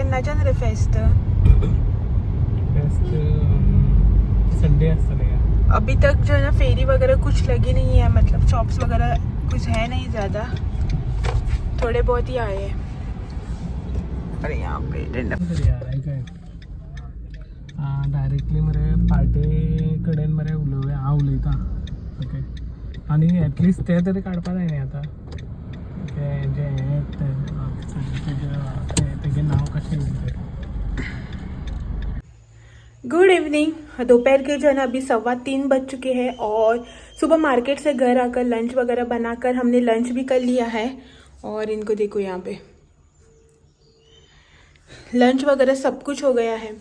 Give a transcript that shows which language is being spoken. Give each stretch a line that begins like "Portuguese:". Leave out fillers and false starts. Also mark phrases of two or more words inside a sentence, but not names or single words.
Hindi: क्या चल रहे फेस्ट संडे अभी तक जो है ना फेरी वगैरह कुछ लगी नहीं है, मतलब शॉप्स वगैरह कुछ है नहीं ज़्यादा, थोड़े बहुत ही आए हैं. अरे यहाँ पे
Konkani: डायरेक्टली मरे पार्टी कडेन मरे हांव उलयतां. ओके. आनी एटलिस्ट ते तरी काडपा जाय न्ही आतां. तेजें नांव कशें.
English: good evening.
Hindi: दोपहर के जो है ना अभी 3:15 बज चुके हैं और सुबह मार्केट से घर आकर लंच वगैरह बनाकर हमने लंच भी कर लिया है. और इनको देखो यहाँ पे लंच वगैरह सब कुछ हो गया है.